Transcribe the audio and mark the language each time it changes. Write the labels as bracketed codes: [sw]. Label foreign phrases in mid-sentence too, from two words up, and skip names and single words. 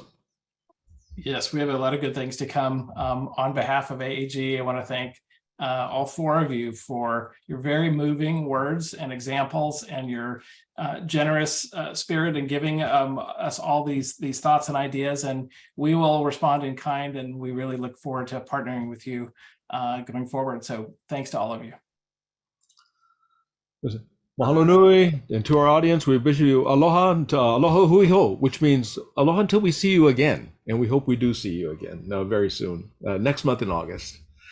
[en] Yes, we have a lot of good things to come. On behalf of AAG, I want to thank all four of you for your very moving words and examples and your generous spirit in giving us all these thoughts and ideas, and we will respond in kind, and we really look forward to partnering with you going forward. So thanks to all of you. [haw] Mahalo nui, [en] and to our audience, we wish you aloha, [haw] aloha hui ho, [en] which means aloha until we see you again, and we hope we do see you again very soon, next month in August.